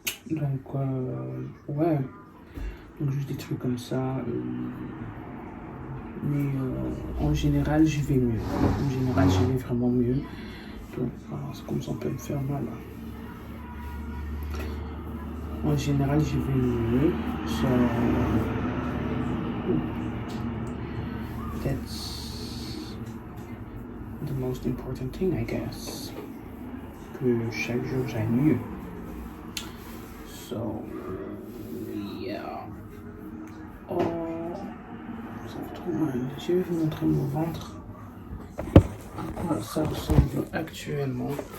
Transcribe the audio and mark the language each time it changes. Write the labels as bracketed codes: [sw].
[fr] Donc, ouais, donc juste des trucs comme ça. Mais en général, je vais mieux. En général, je vais vraiment mieux. Donc, voilà, c'est comme ça, on peut me faire mal. En général, je vais mieux. [en] So, that's the most important thing, I guess. [fr] Que chaque jour, j'aille mieux. [en] So, yeah. [fr] Oh, ça fait trop mal. Je vais vous montrer mon ventre. À quoi ça ressemble actuellement.